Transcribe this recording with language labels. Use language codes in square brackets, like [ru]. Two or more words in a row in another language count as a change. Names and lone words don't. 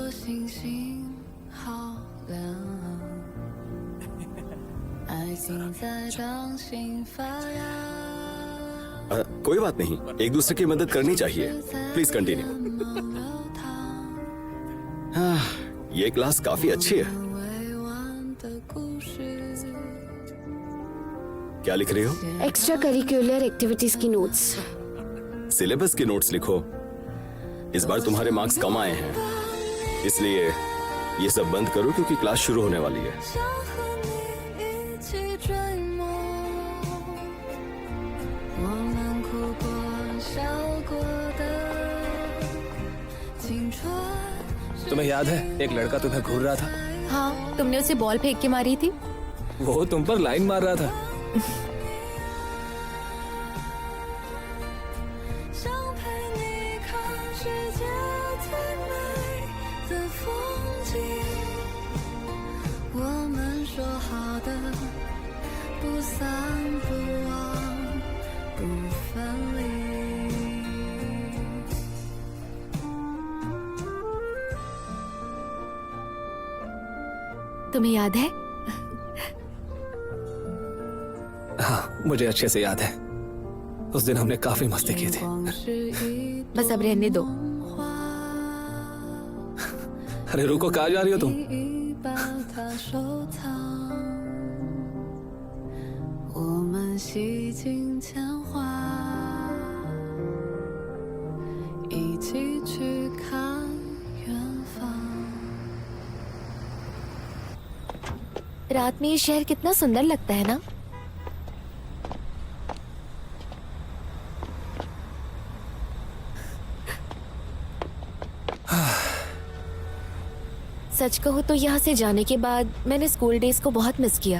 [zh] 星星好亮，爱情在掌心发芽。 [hi] कोई बात नहीं, एक दूसरे की मदद करनी चाहिए। [en] please continue. [hi] ये क्लास काफी अच्छी है। क्या लिख रही हो? [en] extra curricular activities [hi] की नोट्स। सिलेबस की नोट्स लिखो। इस बार तुम्हारे मार्क्स कम आए हैं, इसलिए ये सब बंद करो क्योंकि क्लास शुरू होने वाली है। [zh] 想和你一起追梦，我们哭过笑过的青春。 [hi] तुम्हें याद है एक लड़का तुम्हें घूर रहा था? हाँ, तुमने उसे बॉल फेंक के मारी थी। वो तुम पर लाइन मार रहा था। [zh] 想陪你看世界最美的风景，我们说好的不散不忘不分离。 [hi] तुम्हें याद है? हाँ, मुझे अच्छे से याद है। उस दिन हमने काफी मस्ती की थी। [zh] 光是一 [hi] बस अब रहने दो। [zh] 朵花， [hi] अरे रुको, कहाँ जा रही हो तुम? [zh] 已把它收藏。我们洗尽铅华，一起去看远方。 [hi] रात में ये शहर कितना सुंदर लगता है ना? सच कहूँ तो यहाँ से जाने के बाद मैंने [en] school days [hi] को बहुत मिस किया।